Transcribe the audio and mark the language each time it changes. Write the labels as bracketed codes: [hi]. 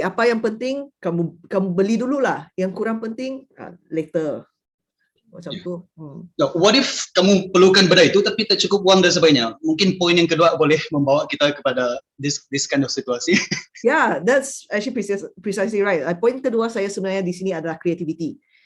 [ms] Apa yang penting kamu beli dululah. Yang kurang penting later. Macam tu. [en] Now, what if [ms] kamu perlukan benda itu tapi tak cukup wang dan sebagainya? Mungkin poin yang kedua boleh membawa kita kepada [en] this kind of [ms] situasi. [en] Yeah, that's actually precisely right. [ms] Poin kedua saya sebenarnya di sini adalah creativity.